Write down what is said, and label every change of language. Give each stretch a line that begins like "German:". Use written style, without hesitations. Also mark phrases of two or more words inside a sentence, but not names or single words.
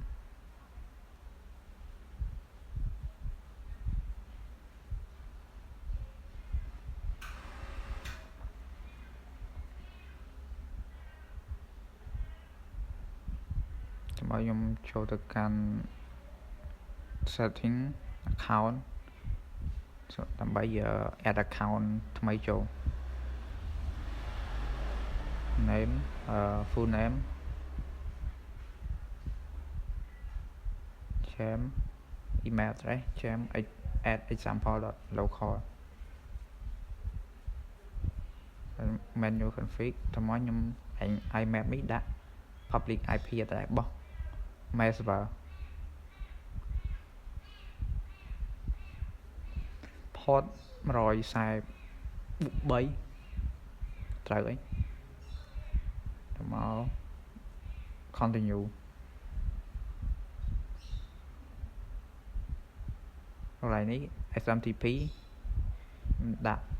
Khmer: មកខ្ញុំចូលទៅកាន់
English: setting account
Khmer: ដើម្បី
English: add account
Khmer: ថ្មីចូល
English: name full name james email address james@example.local menu config
Khmer: តាមខ្ញុំIMAP នេះដាក់
English: public IP address
Khmer: របស់
English: mail server
Khmer: port 143ត្រូវហើយទៅមក continue កន្លែងនេះ SMTP ដាក់